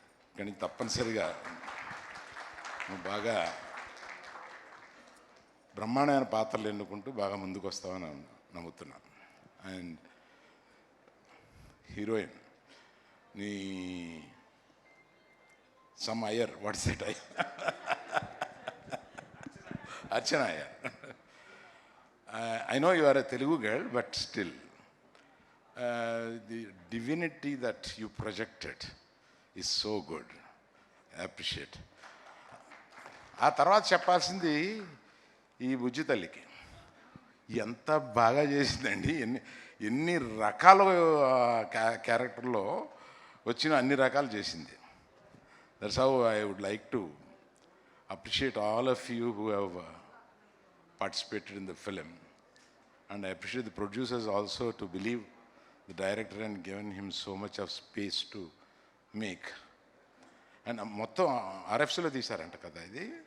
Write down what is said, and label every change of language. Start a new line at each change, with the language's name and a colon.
Telugu: ఇక్కడి నుంచి తప్పనిసరిగా నువ్వు బాగా బ్రహ్మాండమైన పాత్రలు ఎన్నుకుంటూ బాగా ముందుకు వస్తావని నమ్ముతున్నాను.
English: And heroine నీ సమ్ Iyer, what's that I Archana Iyer. I know you are a Telugu girl, but still, the divinity that you projected is so good. I appreciate.
Telugu: ఆ తర్వాత చెప్పాల్సింది ఈ బుజ్జి తల్లికి ఎంత బాగా చేసిందండి. ఎన్ని రకాల క్యారెక్టర్లో వచ్చిన అన్ని రకాలు చేసింది.
English: That's how I would like to appreciate all of you who have participated in the film, and I appreciate the producers also to believe the director and given him so much of space to make.
Telugu: And మొత్తం RFCలో తీశారంట కదా ఇది.